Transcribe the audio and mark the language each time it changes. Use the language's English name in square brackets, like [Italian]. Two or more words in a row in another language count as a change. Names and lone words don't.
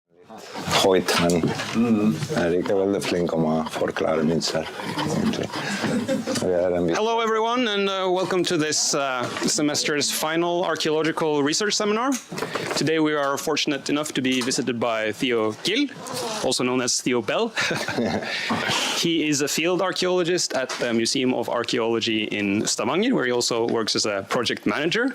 [Norwegian] Hoyt, men er ikke veldig flink om å forklare mitt selv. [English] Hello everyone, and welcome to this semester's final archaeological research seminar. Today we are fortunate enough to be visited by Theo, also known as Theo Bell. He is a field archaeologist at the Museum of Archaeology in Stavanger, where he also works as a project manager.